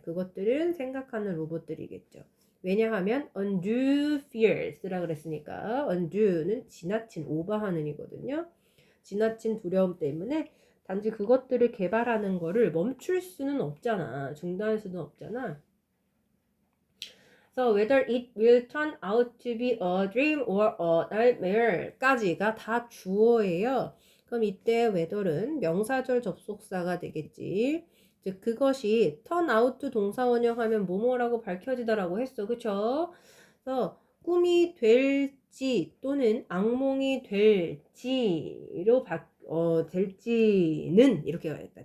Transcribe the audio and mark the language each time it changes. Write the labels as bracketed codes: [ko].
[ko] 그것들은 생각하는 로봇들이겠죠. 왜냐하면 [en] undue fears [ko] 라 그랬으니까 undue는 지나친, 오버하는 이거든요. 지나친 두려움 때문에 단지 그것들을 개발하는 거를 멈출 수는 없잖아. 중단할 수는 없잖아. [en] So whether it will turn out to be a dream or a nightmare [ko] 까지가 다 주어예요. 그럼 이때 whether은 명사절 접속사가 되겠지. 즉 그것이 [en] turn out [ko] 동사 원형하면 뭐뭐라고 밝혀지다라고 했어. 그쵸? 그래서 꿈이 될지 또는 악몽이 될지로 될지는 이렇게 가야겠다.